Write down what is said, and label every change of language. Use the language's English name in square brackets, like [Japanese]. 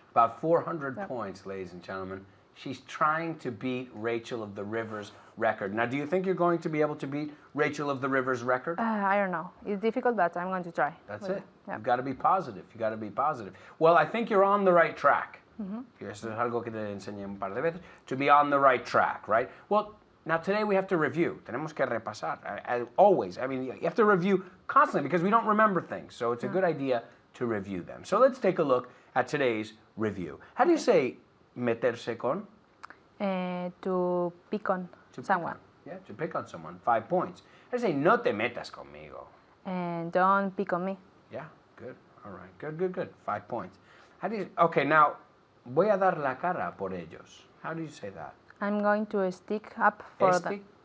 [English] About 400 points, ladies and gentlemen. She's trying to beat Rachel of the River's record. Now, do you think you're going to be able to beat Rachel of the River's record? I don't know. It's difficult, but I'm going to try. That's it. Yep. You've got to be positive. You've got to be positive. Well, I think you're on the right track. [Spanish] Esto es algo que te enseñé un par de veces. [English] To be on the right track, right? Well, now today we have to review. [Spanish] Tenemos que repasar. [English] Always. I mean, you have to review constantly because we don't remember things. So it's a good idea to review them. So let's take a look at today's review. How do you say [Spanish] meterse con? [English] To pick on someone. Yeah, to pick on someone. 5 points. How do you say [Spanish] no te metas conmigo? [English] And don't pick on me. Yeah, good. All right. Good. 5 points. How do you... [Spanish] Okay, now, voy a dar la cara por ellos. [English] How do you say that? I'm going to stick up for them.